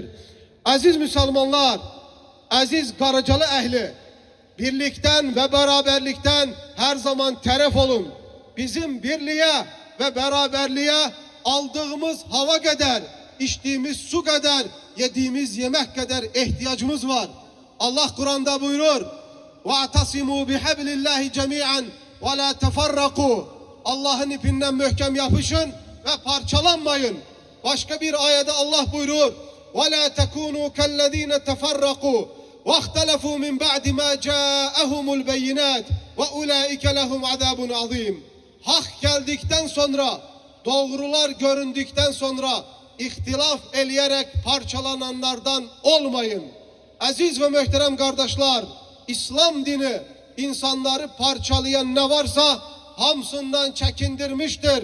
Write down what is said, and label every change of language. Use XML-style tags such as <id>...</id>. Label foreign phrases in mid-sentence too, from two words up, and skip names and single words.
<tr>Aziz Müslümanlar, aziz Karacalı ehli, birlikten ve beraberlikten her zaman teref olun. Bizim birliğe ve beraberliğe aldığımız hava kadar, içtiğimiz su kadar, yediğimiz yemek kadar ihtiyacımız var. Allah Kur'an'da buyurur:</tr> <ar>وَاَعْتَصِمُوا بِحَبْلِ اللّٰهِ جَمِيعًا وَلَا تَفَرَّقُوا.</ar> <tr>Allah'ın ipinden möhkem yapışın ve parçalanmayın. Başka bir ayette Allah buyurur:</tr> <ar>وَلَا تَكُونُوا كَالَّذ۪ينَ تَفَرَّقُوا وَاخْتَلَفُوا مِنْ بَعْدِ مَا جَاءَهُمُ الْبَيِّنَاتِ وَاُولَٰئِكَ لَهُمْ عَذَابٌ عَظ۪يمٌ.</ar> <tr>Hak geldikten sonra, doğrular göründükten sonra ihtilaf eleyerek parçalananlardan olmayın. Aziz ve muhterem kardeşler, İslam dini insanları parçalayan ne varsa hamsından çekindirmiştir.</tr>